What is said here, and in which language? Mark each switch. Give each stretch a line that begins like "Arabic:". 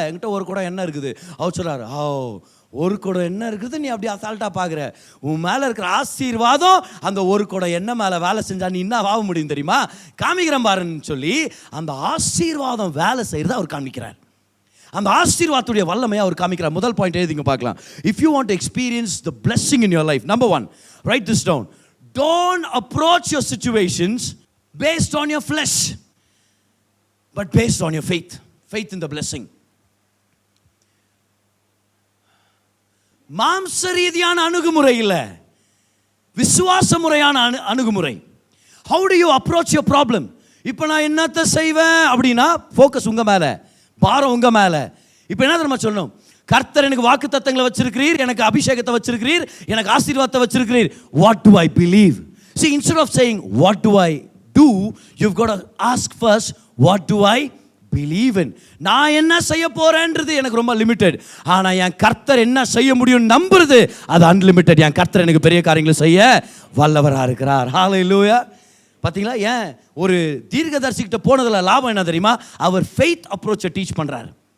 Tamil: என்கிட்ட ஒரு குடம் என்ன இருக்குது. அவர் சொல்றாரு, ஒரு குடம் என்ன இருக்குது, நீ அப்படி அசால்ட்டா பார்க்குற, உன் மேலே இருக்கிற ஆசீர்வாதம் அந்த ஒரு குடம் என்ன மேலே வேலை செஞ்சா நீ என்ன ஆக முடியும் தெரியுமா, காமிக்கிறேன் பாருன்னு சொல்லி அந்த ஆசீர்வாதம் வேலை செய்யறத அவர் காமிக்கிறார். அந்த ஆசீர்வாதத்துடைய வல்லமையை அவர் காமிக்கிறார். முதல் பாயிண்ட் எழுதிங்க பார்க்கலாம்.
English: If you want to experience the blessing in your life, number 1, write this down. Don't approach your situations based on your flesh, but based on your faith. Faith in the blessing.
Tamil: மாம்ச ரீதியான அணுகுமுறை இல்லை, விசுவாச முறையான அணுகுமுறை.
English: How do you approach your problem?
Tamil: இப்போ நான் என்னத்தை செய்வேன் அப்படின்னா ஃபோக்கஸ் உங்க மேலே, பாரம் உங்க மேலே. இப்போ என்ன தெரியுமா சொல்லணும், கர்த்தர் எனக்கு வாக்குத்தத்தங்களை வச்சிருக்கிறீர், எனக்கு அபிஷேகத்தை வச்சிருக்கிறீர், எனக்கு ஆசீர்வாதத்தை வச்சிருக்கிறீர்.
English: What do I believe? See, instead of saying what do I do, you've got to ask first, what do I believe in?
Tamil: நான் என்ன செய்ய போறேன்றது எனக்கு ரொம்ப லிமிட்டட். ஆனா என் கர்த்தர் என்ன செய்ய முடியும் நம்புறது அது அன்லிமிட்டட். என் கர்த்தர் எனக்கு பெரிய காரியங்களை செய்ய வல்லவரா இருக்கிறார். ஹalleluya. பாத்தீங்களா? ஏன் ஒரு தீர்க்கதரிசிகிட்ட போனதுல லாபம் என்ன தெரியுமா? அவர் ஃபெய்த் அப்ரோச்சை டீச் பண்றாரு.